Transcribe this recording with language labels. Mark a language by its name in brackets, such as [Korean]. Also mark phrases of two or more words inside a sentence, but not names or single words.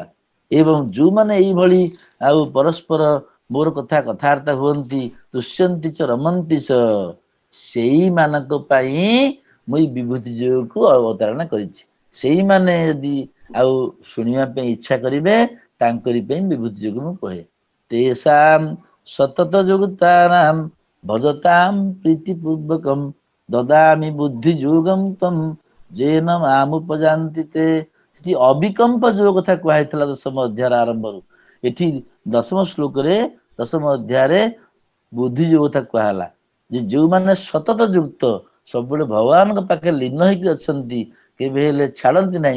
[Odia] ଏବଂ ଯୋଉମାନେ ଏଇଭଳି ଆଉ ପରସ୍ପର ମୋର କଥା କଥାବାର୍ତ୍ତା ହୁଅନ୍ତି, [Sanskrit] ତୁଷ୍ୟନ୍ତି ଚ ରମନ୍ତି ଚ, [Odia] ସେଇମାନଙ୍କ ପାଇଁ ମୁଁ ଏଇ ବିଭୂତି ଯୋଗକୁ ଅବତାରଣା କରିଛି। ସେଇମାନେ ଯଦି ଆଉ ଶୁଣିବା ପାଇଁ ଇଚ୍ଛା କରିବେ ତାଙ୍କରି ପାଇଁ ବିଭୂତି ଯୋଗ ମୁଁ କହେ। ତେଷାଂ [Sanskrit] सतत युक्तानां भजतां प्रीतिपूर्वकं ददामि बुद्धि योगं तम जेन मामुपजान्ति ते। [Odia] ସେଠି ଅବିକମ୍ପ ଯୋଗ କଥା କୁହାଯାଇଥିଲା ଦଶମ ଅଧ୍ୟାୟର ଆରମ୍ଭରୁ। ଏଠି ଦଶମ ଶ୍ଲୋକରେ ଦଶମ ଅଧ୍ୟାୟରେ ବୁଦ୍ଧି ଯୋଗ କଥା କୁହାହେଲା ଯେ ଯୋଉମାନେ ସତତ ଯୁକ୍ତ ସବୁବେଳେ ଭଗବାନଙ୍କ ପାଖରେ ଲୀନ ହେଇକି ଅଛନ୍ତି, କେବେ ହେଲେ ଛାଡନ୍ତି ନାହିଁ।